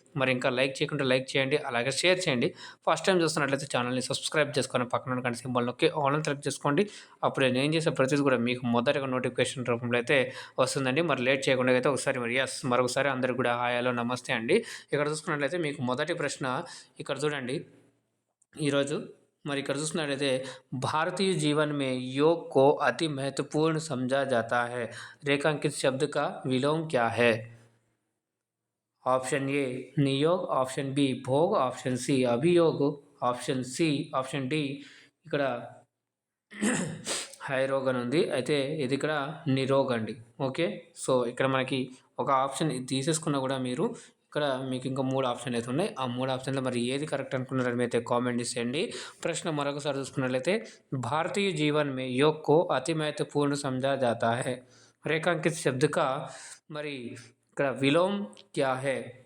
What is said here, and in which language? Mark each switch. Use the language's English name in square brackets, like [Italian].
[Telugu] మరి ఇంకా లైక్ చేయకుంటే లైక్ చేయండి, అలాగే షేర్ చేయండి. ఫస్ట్ టైం చూస్తున్నట్లయితే ఛానల్ని సబ్స్క్రైబ్ చేసుకొని పక్కన ఉన్న సింబల్ నొక్కి ఆల్ సెలెక్ట్ చేసుకోండి. అప్పుడు నేను చేసే ప్రతిదీ కూడా మీకు మొదటగా నోటిఫికేషన్ రూపంలో అయితే వస్తుందండి. మరి లేట్ చేయకుండా అయితే ఒకసారి మరొకసారి అందరికీ కూడా హాయ్, నమస్తే అండి. ఇక్కడ చూసుకున్నట్లయితే మీకు మొదటి ప్రశ్న ఇక్కడ చూడండి ఈరోజు. మరి ఇక్కడ చూసుకున్నట్లయితే [Hindi] भारतीय जीवन में योग को अति महत्वपूर्ण समझा जाता है, रेखांकित शब्द का विलोम क्या है? ऑप्शन ए नियोग, ऑप्शन बी भोग, ऑप्शन सी अभियोग, [Telugu] ఆప్షన్ డి ఇక్కడ హైరోగ్ అని ఉంది. అయితే ఇది ఇక్కడ నిరోగ్ అండి. ఓకే, సో ఇక్కడ మనకి ఒక ఆప్షన్ తీసేసుకున్నా కూడా మీరు ఇక్కడ మీకు ఇంకా 3 ఆప్షన్లు అయితే ఉన్నాయి. ఆ 3 ఆప్షన్లో మరి ఏది కరెక్ట్ అనుకున్నారని అయితే కామెంట్ చేసేయండి. ప్రశ్న మరొకసారి చూసుకున్నట్లయితే [Hindi] భారతీయ జీవన్ మే योग को अति महत्वपूर्ण समझा जाता है, रेखांकित शब्द का [Telugu] మరి ఇక్కడ [Hindi] విలోమ్ క్యా హే?